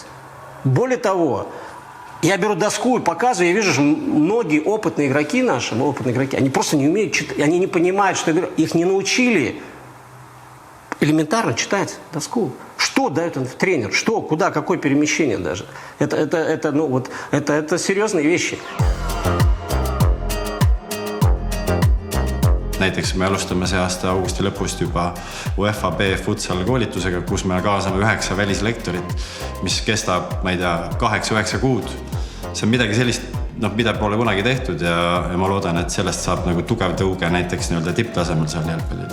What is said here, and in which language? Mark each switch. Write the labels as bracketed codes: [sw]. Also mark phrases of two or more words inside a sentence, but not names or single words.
[ru] Более того, я беру доску и показываю, я вижу, что многие опытные игроки наши, они просто не умеют читать, они не понимают, что их не научили элементарно читать доску. Что дает тренер? Что, куда, какое перемещение даже? Это серьезные вещи. [et] Näiteks me alustame see aasta augusti lõpust juba UEFA B futsal koolitusega, kus me kaasame 9 välislektorit, mis kestab, ma ei tea, 8-9 kuud. See on midagi sellist, mida pole kunagi tehtud ja ma loodan, et sellest saab nagu tugev tõuge näiteks tipptasemel seal jalgpallil.